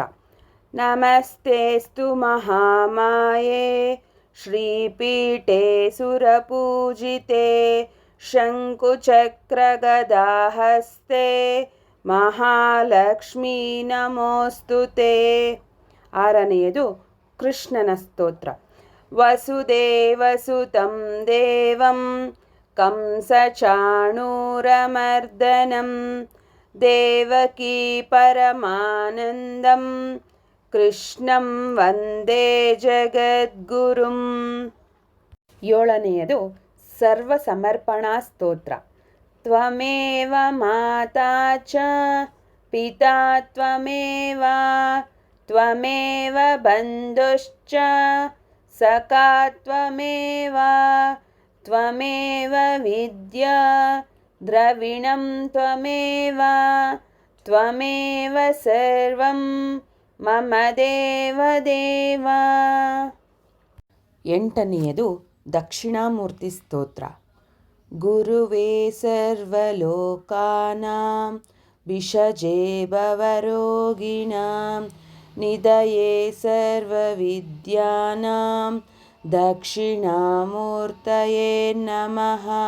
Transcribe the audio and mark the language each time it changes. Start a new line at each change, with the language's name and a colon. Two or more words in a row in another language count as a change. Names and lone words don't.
Sanskrit: ನಮಸ್ತೇಸ್ತು ಮಹಾಮಾಯೇ ಶ್ರೀಪೀಠೆ ಸುರಪೂಜಿತೆ ಶಂಕುಚಕ್ರಗದಾಹಸ್ತೆ ಮಹಾಲಕ್ಷ್ಮೀ ನಮೋಸ್ತುತೆ.
Kannada: ಆರನೆಯದು ಕೃಷ್ಣನ ಸ್ತೋತ್ರ.
Sanskrit: ವಸುದೇವಸುತಂ ದೇವಂ ಕಂಸಚಾಣೂರಮರ್ದನಂ ದೇವಕೀ ಪರಮಾನಂದಂ ಕೃಷ್ಣಂ ವಂದೇ ಜಗದ್ಗುರುಂ.
Kannada: ಏಳನೆಯದು ಸರ್ವಸಮರ್ಪಣಾ ಸ್ತೋತ್ರ.
Sanskrit: ತ್ವಮೇವ ಮಾತಾ ಚ ಪಿತಾ ತ್ವಮೇವ ತ್ವಮೇವ ಬಂಧುಶ್ಚ ಸಖಾ ತ್ವಮೇವ ತ್ವಮೇವ ವಿದ್ಯಾ ದ್ರವಿಣಂ ತ್ವಮೇವ ತ್ವಮೇವ ಸರ್ವಂ ಮಮ ದೇವ ದೇವ.
Kannada: ಎಂಟನೆಯದು ದಕ್ಷಿಣಾಮೂರ್ತಿ ಸ್ತೋತ್ರ.
Sanskrit: ಗುರುವೇ ಸರ್ವಲೋಕಾನಾಂ ಭಿಷಜೇ ಭವರೋಗಿಣಾಂ ನಿಧಯೇ ಸರ್ವವಿದ್ಯಾನಾಂ ದಕ್ಷಿಣಾಮೂರ್ತಯೇ ನಮಃ.